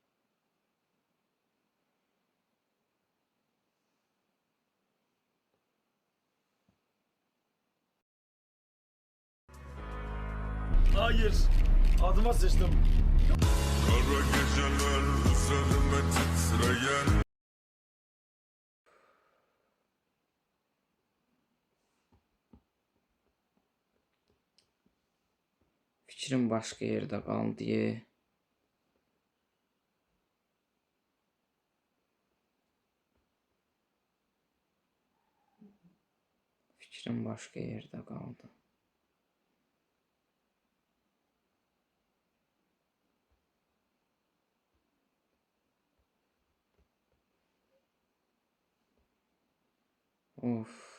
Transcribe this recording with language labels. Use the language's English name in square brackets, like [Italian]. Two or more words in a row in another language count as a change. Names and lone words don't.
[Turkish] Hayır, adıma sıçtım. Kara geceler üzerime titreyen [Azerbaijani] Fikrim başqa yerdə qaldı. Fikrim başqa yerdə qaldı. Of.